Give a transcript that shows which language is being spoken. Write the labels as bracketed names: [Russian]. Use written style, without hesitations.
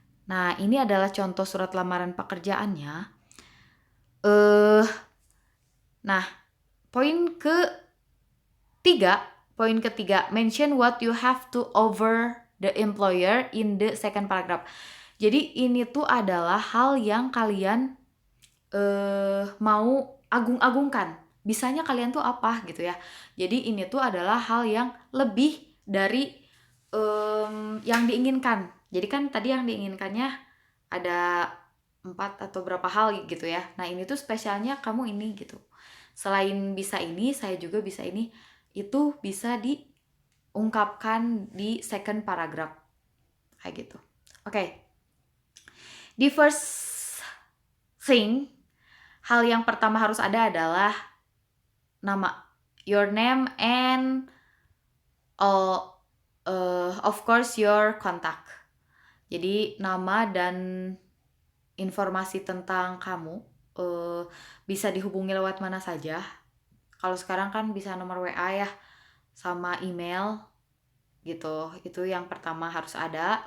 [Indonesian] Nah, ini adalah contoh surat lamaran pekerjaannya. Nah, poin ketiga, [English] mention what you have to over the employer in the second paragraph. [Indonesian] Jadi ini tuh adalah hal yang kalian mau agung-agungkan. Bisanya kalian tuh apa gitu ya. Jadi ini tuh adalah hal yang lebih dari yang diinginkan. Jadi kan tadi yang diinginkannya ada 4 atau berapa hal gitu ya. Nah ini tuh spesialnya kamu ini gitu. Selain bisa ini, saya juga bisa ini. Itu bisa diungkapkan di second paragraph. Kayak gitu. Oke. [English] The first thing, [Indonesian] hal yang pertama harus ada adalah nama. [English] Your name and of course your contact. [Indonesian] Jadi nama dan informasi tentang kamu bisa dihubungi lewat mana saja. Kalau sekarang kan bisa nomor WA ya, sama email gitu. Itu yang pertama harus ada.